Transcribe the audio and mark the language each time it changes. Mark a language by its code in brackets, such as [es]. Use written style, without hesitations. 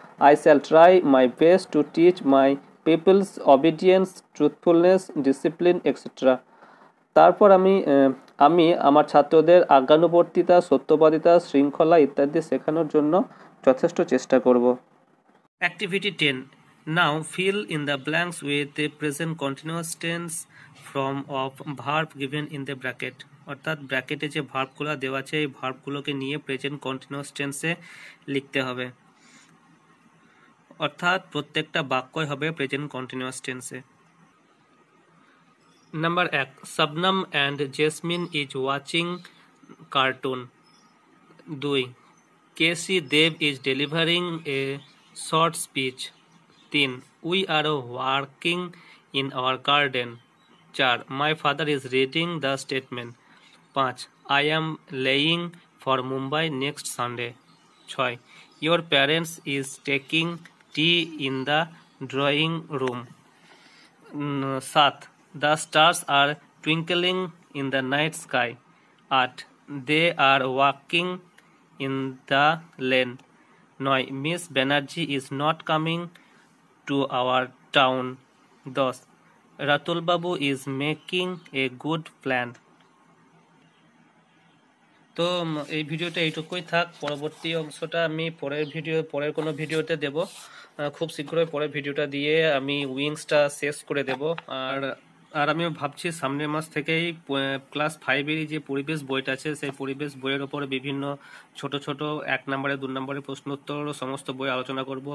[en] I shall try my best to teach my peoples obedience, truthfulness, discipline etcetera, [bn] তারপর আমি আমার ছাত্রদের আজ্ঞানুবর্তিতা, সত্যবাদিতা, শৃঙ্খলা ইত্যাদি শেখানোর জন্য যথেষ্ট চেষ্টা করব। [en] Activity 10. Now fill in the blanks with the present continuous tense form of verb given in the bracket. [bn] অর্থাৎ ব্র্যাকেটে যে ভার্বগুলো দেওয়া আছে এই ভার্বগুলোকে নিয়ে প্রেজেন্ট কন্টিনিউয়াস টেন্সে লিখতে হবে। অর্থাৎ প্রত্যেকটা বাক্যই হবে প্রেজেন্ট কন্টিনিউয়াস টেন্সে। [en] Number 1, Shabnam and Jasmin is watching cartoon. 2, KC Dev is delivering a short speech. 3, we are working in our garden. 4, my father is reading the statement. 5, I am laying for Mumbai next Sunday. 6, your parents is taking tea in the drawing room. 7, the stars are twinkling in the night sky. 8, they are walking in the lane. 9, Miss Banerjee is not coming to our town. 10, Ratul Babu is making a good plan. [bn] তো এই ভিডিওটা এইটুকুই থাক, পরবর্তী অংশটা আমি পরের কোনো ভিডিওতে দেব। খুব শীঘ্রই পরের ভিডিওটা দিয়ে আমি উইংসটা শেষ করে দেব। আর আমি ভাবছি সামনের মাস থেকেই ক্লাস 5-এরই যে পরিবেশ বইটা আছে সেই পরিবেশ বইয়ের ওপরে বিভিন্ন ছোট ছোট 1 নম্বরে 2 নম্বরের প্রশ্নোত্তর সমস্ত বই আলোচনা করব।